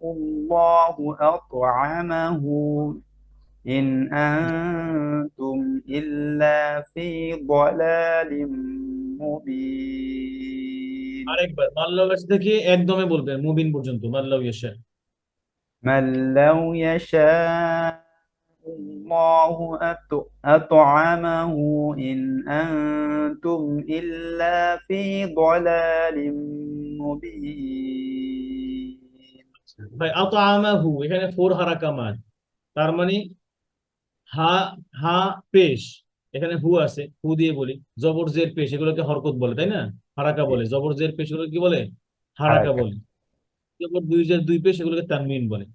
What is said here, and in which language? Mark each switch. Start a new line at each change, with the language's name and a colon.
Arabic: الله أطعمه إن أنتم إلا في ضلال مبين
Bangla: আরেকবার মাল্লাউ ইয়াশা থেকে একদমে বলবেন মুবিন পর্যন্ত মাল্লাউ ইয়াশা
Arabic: من لو يشاء الله أطعمه إن أنتم إلا في ضلال مبين
Bangla: ভাই আতামাহু এখানে ফোর হারাকা মান তার মানে হা হা পেশ এখানে হু আছে হু দিয়ে বলি জবর জের পেশ এগুলোকে হরকত বলে তাই না হারাকা বলে জবর জের পেশ এগুলো কি বলে হারাকা হারাকা বলে জবর দুই পেশ এগুলোকে তানমিন বলে